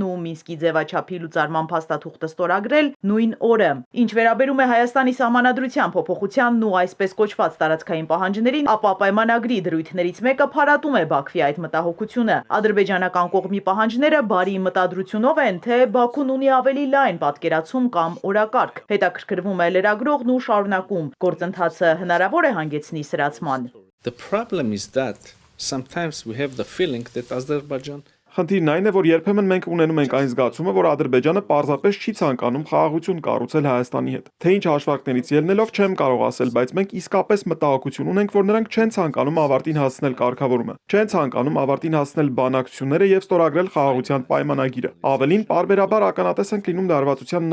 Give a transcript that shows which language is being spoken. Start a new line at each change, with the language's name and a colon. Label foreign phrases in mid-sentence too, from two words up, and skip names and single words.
Armenian: ու Մինսկի ձևաչափի լուծարման փաստաթուղթը ստորագրել նույն օրը։ Ինչ վերաբերում է Հայաստանի սահմանադրության փոփոխությանն ու այսպես կոչված տարածքային պահանջներին, ապա պայմանագրի դրույթներից մեկը փարատում է Բաքվի այդ մտահոգությունը։ Ադրբեջանական կողմի պահանջները բարի մտադրությունով են, թե Բաքուն ունի ավելի լայն պատկերացում կամ օրակարգ։ Հետաքրքրվում է լրագրողն ու շարունակում. գործընթացը հնարավոր է հանգեցնել սրացման։
English: The problem is that sometimes we have the feeling that Azerbaijan
Armenian: Խնդիրն այն է, որ երբեմն մենք ունենում ենք այն զգացումը, որ Ադրբեջանը պարզապես չի ցանկանում խաղաղություն կառուցել Հայաստանի հետ։ Թե ինչ հաշվարկներից ելնելով չեմ կարող ասել, բայց մենք իսկապես մտահոգություն ունենք, որ նրանք չեն ցանկանում ավարտին հասցնել կարգավորումը, չեն ցանկանում ավարտին հասցնել բանակցությունները եւ ստորագրել խաղաղության պայմանագիրը։ Ավելին, պարբերաբար ականատես ենք լինում լարվածության